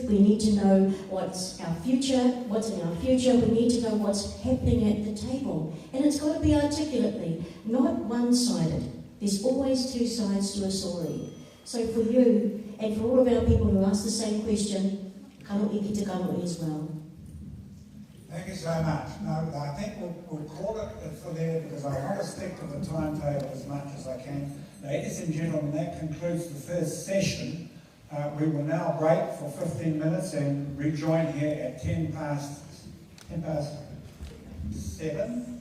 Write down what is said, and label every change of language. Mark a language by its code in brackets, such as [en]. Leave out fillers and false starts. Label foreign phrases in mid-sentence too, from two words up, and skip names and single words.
[en] We need to know what's in our future. We need to know what's happening at the table. And it's got to be articulately, not one-sided. There's always two sides to a story. So for you, and for all of our people who ask the same question, [mi] kano'i ki te kano'i [en] as well. Thank you so much. No, I think we'll call it for there, because I want to stick to the timetable as much as I can. Ladies and gentlemen, that concludes the first session We will now break for 15 minutes and rejoin here at 10 past 7.